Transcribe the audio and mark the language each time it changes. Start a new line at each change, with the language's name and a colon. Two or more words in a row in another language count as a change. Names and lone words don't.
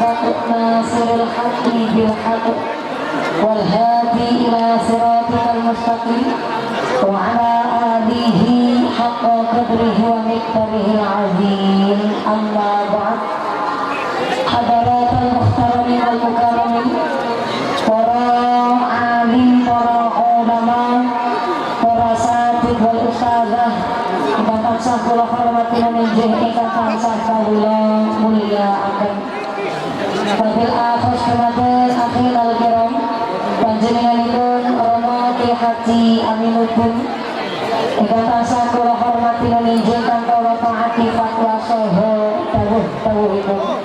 Arabic: ناصر الحق بالحق والهادي إلى صراطك المستقيم وعلى آله حق قدره ومقداره العظيم أما بعد حضرات المحترمين والمكرمين
Javanese: para alim, para ulama, para satid wal ustazah ingkang tansah kula hormati meninjih ingkang tansah kawula mulyakaken.
Arabic: وبالأخص
Javanese: dumateng
Arabic: أخي الكرام
Javanese: panjenenganipun Romo Ki Haji Aminuddin ingkang tansah kula hormati meninjih ingkang kula taati fatwa saha dawuh-dawuhipun.